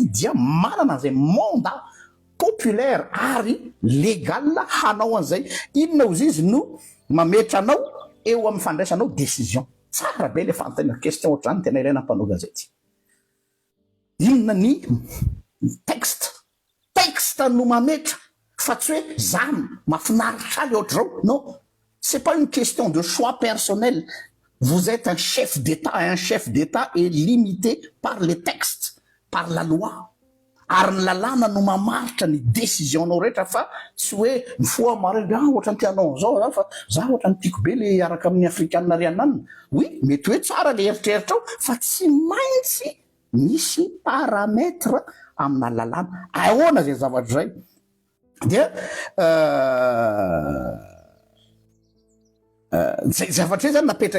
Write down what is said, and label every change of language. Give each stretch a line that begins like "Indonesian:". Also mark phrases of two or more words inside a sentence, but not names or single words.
Malagasy: dia manana zay
French: mandat populaire
Malagasy: ary légal hanao an'izay inona ozy izy no mametra anao eo amin'ny fandraisanao décision tsara be le fanontaniana question ohatrany tena ilaina mpanao gazety inona ny texte no mametra fa tsy hoe zany mafinaritra le ohatrao
French: non c'est pas une question de choix personnel vous êtes un chef d'État et un chef d'État est limité par les textes par la
Malagasy: loi ary ny lalàna no mamaritra ny décision-nao rehetra fa tsy hoe mifoa mareny ohatra ny tianao zao fa za ohatra ny tiako be le araka amin'ny afrikanina riananina oui mety hoe tsara le eritreritrao fa tsy maintsy misy paramètre amina lalàna ahoana zay zavatra zay dia zay zavatra zany